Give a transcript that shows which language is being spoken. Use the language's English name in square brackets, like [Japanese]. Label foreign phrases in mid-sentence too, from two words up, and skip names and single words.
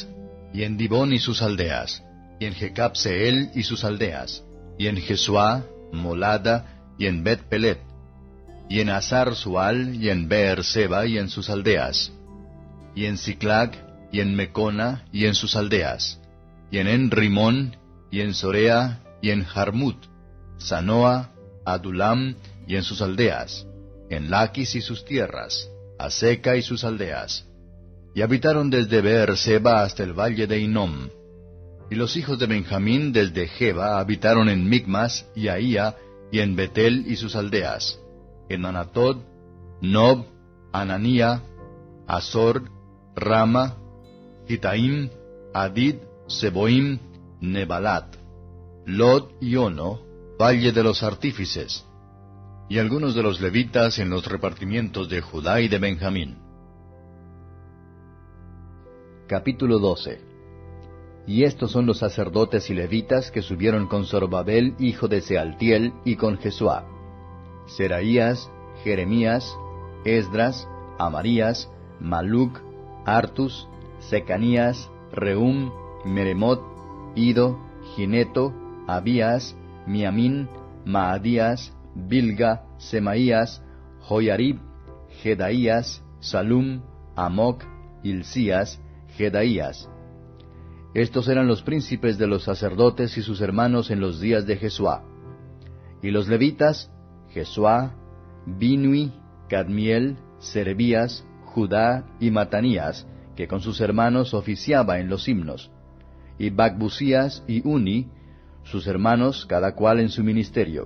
[Spanish] y en Dibón y sus aldeas, y en Jecab-Seel y sus aldeas, y en Jesuá, Molada, y en Bet-Pelet, y en Hazar-Sual, y en Beer-Seba y en sus aldeas, y en Siclag, y en Mecona, y en sus aldeas, y en En-Rimón, y en Sorea, y en Jarmut, Sanoa, Adulam, y en sus aldeas, en Laquis y sus tierras, Aseca y sus aldeas. Y habitaron desde Beer-Seba hasta el valle de Hinnom. Y los hijos de Benjamín desde Geba habitaron en Micmas y Ahía, y en Betel y sus aldeas, en Anatod, Nob, Ananía, Azor, Rama, Gitaim, Adid, Seboim, Nebalat, Lod y Ono, valle de los artífices, y algunos de los levitas en los repartimientos de Judá y de Benjamín. Capítulo 12. Y estos son los sacerdotes y levitas que subieron con Zorobabel, hijo de Sealtiel, y con Jesuá: Seraías, Jeremías, Esdras, Amarías, Maluc, Artus, Secanías, Reum, Meremot, Ido, Gineto, Abías, Miamín, Maadías, Bilga, Semaías, Joyarib, Jedaías, Salum, Amoc, Hilcías, Jedaías. Estos eran los príncipes de los sacerdotes y sus hermanos en los días de Jesuá. Y los levitas, Jesuá, Binui, Cadmiel, Serebías, Judá y Matanías, que con sus hermanos oficiaba en los himnos, y Bacbucías y Uni, sus hermanos, cada cual en su ministerio.